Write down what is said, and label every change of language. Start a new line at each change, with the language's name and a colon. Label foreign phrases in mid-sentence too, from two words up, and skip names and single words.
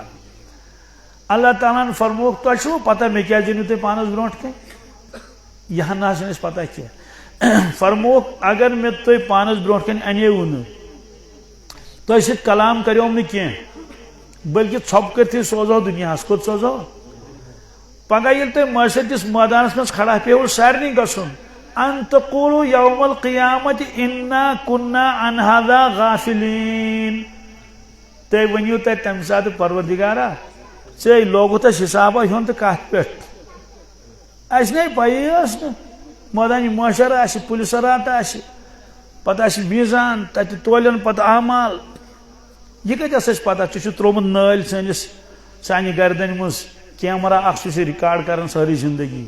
Kashmiri: اللہ تعالیٰ ہن فرمووُکھ تۄہہِ چھُوٕ پتہ مےٚ کیٛازِ أنِو تُہۍ پانس برونٛٹھ کَنۍ یہِ ہن نہ چھنہٕ اَسہِ پتہ کینٛہہ. فرمووُکھ اگر مےٚ تُہۍ پانس برونٛٹھ کَنۍ اَنیوٕ نہٕ تۄہہِ سۭتۍ کلام کریوم نہٕ کینٛہہ بٔلکہِ ژھۄپہٕ کٔرتھٕے سوزہو دُنیاہس کوٚت سوزہو پگہہ ییٚلہِ تۄہہِ معاشرٕ کِس مٲدانس منٛز کھڑا پیوٕ سارنٕے گژھُن
Arabic: ان تقولوا یوم القیامت انا کنا عن هذا غافلین
Kashmiri: تُہۍ ؤنِو تتہِ تمہِ ساتہٕ پروردگارا ژےٚ لوگُتھ اَسہِ حسابا ہیوٚن تہٕ کتھ پٮ۪ٹھ اَسہِ نے پَیی ٲس نہٕ مٲدانہِ معاشر آسہِ پُلسرات آسہِ پتہٕ آسہِ میٖزان تتہِ تولن پتہٕ اعمال یہِ کتہِ ٲس اَسہِ پتہ ژےٚ چھُ تروومُت نٲلۍ سانہِ گردنہِ منٛز کیمرا اکھ چھُ رِکاڈ کران سٲرٕے زندگی.